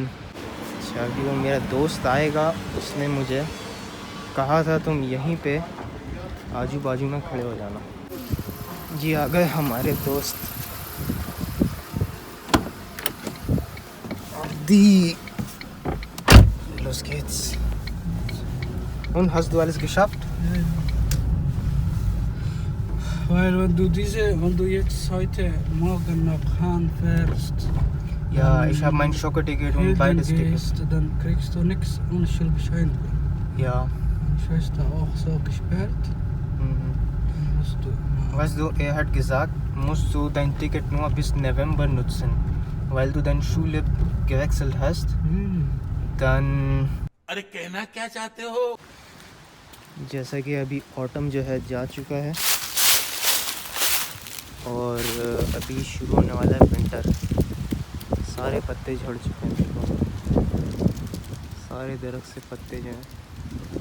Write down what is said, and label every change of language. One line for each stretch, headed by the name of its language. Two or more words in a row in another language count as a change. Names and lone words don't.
Urdu: اچھا ابھی وہ میرا دوست آئے گا، اس نے مجھے کہا تھا تم یہیں پہ آجو بازو میں کھڑے ہو جانا. جی آ گئے ہمارے دوست. دی
German: Los geht's. Und hast du alles geschafft? Weil wenn du jetzt heute Morgen nach Hahn fährst, Ja, ich habe mein Schokoticket und beides Ticket. dann kriegst du nichts ohne Schulbescheinigung. Ja. Ich weiß da auch so gesperrt. Dann musst du Weißt du, er hat gesagt, musst du dein Ticket nur bis November nutzen, weil du deine Schule gewechselt hast. Dann
Urdu: ارے کہنا کیا چاہتے ہو؟ جیسا کہ ابھی آٹم جو ہے جا چکا ہے اور ابھی شروع ہونے والا ہے ونٹر. سارے پتے جھڑ چکے ہیں، دیکھو سارے درخت سے پتے جو ہیں.